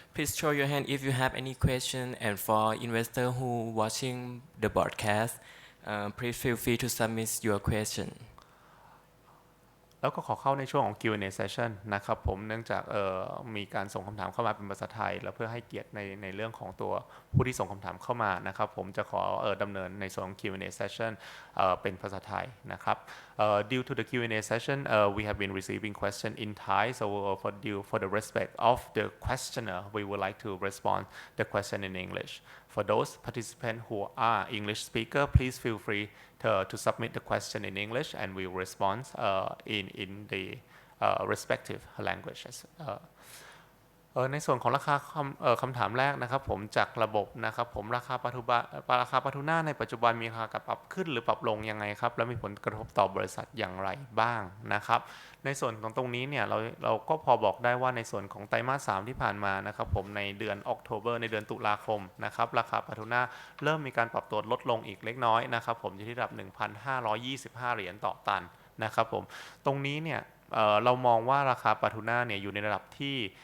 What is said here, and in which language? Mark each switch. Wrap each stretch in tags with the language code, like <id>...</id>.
<en>Please show your hand if you have any question. And for investor who watching the broadcast, please feel free to submit your question.</en> <th>แล้วก็ขอเข้าในช่วงของ Q&A session นะครับผมเนื่องจากมีการส่งคำถามเข้ามาเป็นภาษาไทยแล้วเพื่อให้เกียรติในเรื่องของตัวผู้ที่ส่งคำถามเข้ามานะครับผมจะขอดำเนินในส่วนของ Q&A session เป็นภาษาไทยนะครับ</th> <en>Due to the Q&A session we have been receiving question in Thai so for the respect of the questioner we would like to respond the question in English. For those participants who are English speaker, please feel free to submit the question in English and we will respond in the respective languages.</en> <th>ในส่วนของราคาคำถามแรกนะครับผมจากระบบนะครับผมราคาปลาทูน่าในปัจจุบันมีราคาปรับขึ้นหรือปรับลงยังไงครับและมีผลกระทบต่อบริษัทอย่างไรบ้างนะครับในส่วนของตรงนี้เนี่ยเราก็พอบอกได้ว่าในส่วนของไตรมาส 3ที่ผ่านมานะครับผมในเดือนในเดือนตุลาคมนะครับราคาปลาทูน่าเริ่มมีการปรับตัวลดลงอีกเล็กน้อยนะครับผมอยู่ที่ระดับ 1,525 เหรียญต่อตันนะครับผมตรงนี้เนี่ยเรามองว่าราคาปลาทูน่าเนี่ยอยู่ในระดับที่</th>